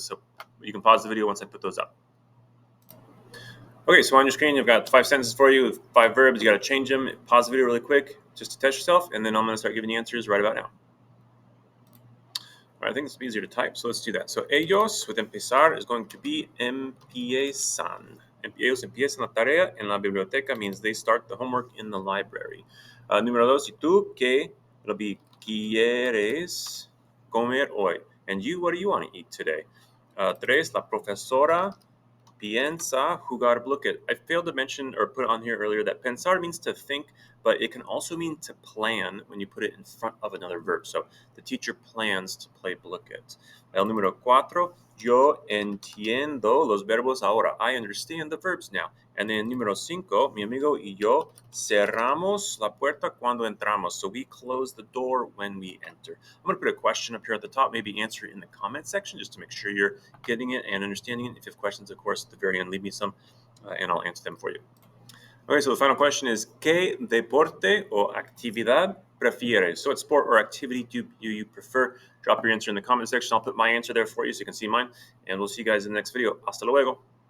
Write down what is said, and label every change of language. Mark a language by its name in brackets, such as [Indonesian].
[English] So you can pause the video once I put those up. Okay, so on your screen, you've got 5 sentences for you with 5 verbs. You got to change them. Pause the video really quick just to test yourself, and then I'm going to start giving you answers right about now. All right, I think it's easier to type, so let's do that. So ellos with empezar is going to be empiezan. [Spanish] Ellos empiezan la tarea en la biblioteca [English] means they start the homework in the library. [Spanish] Número 2, y tú qué, [English] it'll be [Spanish] quieres comer hoy. [English] And you, what do you want to eat today? [Spanish] 3, la profesora piensa jugar. [English] Look at, I failed to mention or put on here earlier that pensar means to think, but it can also mean to plan when you put it in front of another verb. So the teacher plans to play bloquet. [Spanish] El número 4, yo entiendo los verbos ahora. [English] I understand the verbs now. And then [Spanish] número 5, mi amigo y yo cerramos la puerta cuando entramos. [English] So we close the door when we enter. I'm going to put a question up here at the top. Maybe answer it in the comment section just to make sure you're getting it and understanding it. If you have questions, of course, at the very end, leave me some and I'll answer them for you. Okay, so the final question is, [Spanish] ¿qué deporte o actividad prefieres? [English] So what sport or activity do you prefer? Drop your answer in the comment section. I'll put my answer there for you so you can see mine. And we'll see you guys in the next video. [Spanish] Hasta luego.